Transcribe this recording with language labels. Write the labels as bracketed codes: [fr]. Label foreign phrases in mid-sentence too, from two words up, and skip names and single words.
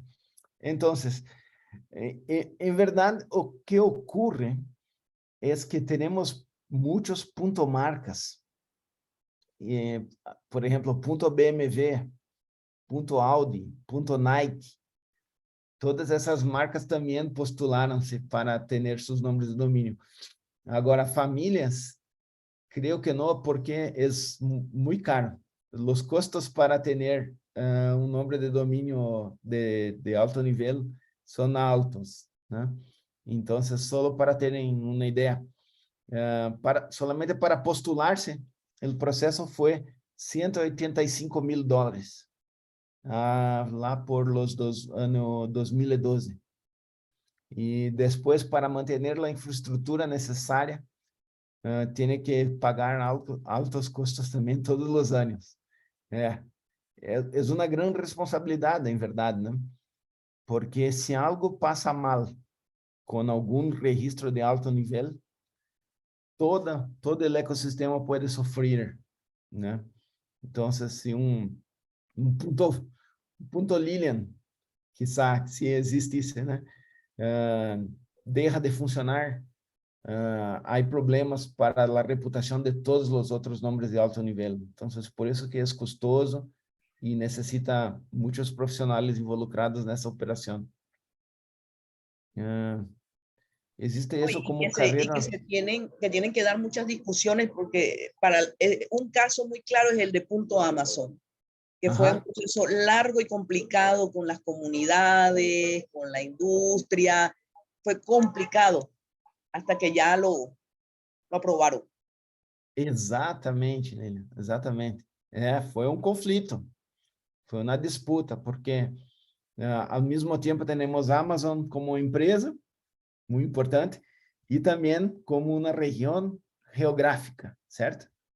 [es] Entonces, en verdad, lo que ocurre es que tenemos muchos marcas. Por ejemplo, .bmw, .audi, .nike. [pt] Todas essas marcas também postularam-se para ter seus nomes de domínio. Agora, famílias [es] creo que no, porque es muy caro. Los costos para tener un nombre de dominio de alto nivel son altos, ¿no? Entonces, solo para tener una idea, solamente para postularse, el proceso fue $185,000 lá por año 2012. Y después, para mantener la infraestructura necesaria, tiene que pagar altos [pt] custos também todos os anos. É uma grande responsabilidade, em verdade, né? Porque se algo passa mal com algum registro de alto nível, todo o ecossistema pode sofrer, né? Então, se ponto Lilian, quizá, se existisse, né? Deixa de funcionar, [es] hay problemas para la reputación de todos los otros nombres de alto nivel. Entonces, por eso que es costoso y necesita muchos profesionales involucrados en esa operación. Existe eso como carrera. Y que tienen que dar muchas discusiones porque para un caso muy claro es el de Punto Amazon, que fue un proceso largo y complicado con las comunidades, con la industria. Fue complicado hasta que ya lo aprovaram. [pt] Exatamente, Lilian, exatamente. Foi um conflito, foi uma disputa, porque ao mesmo tempo temos Amazon como empresa, muito importante, e também como uma região geográfica, certo?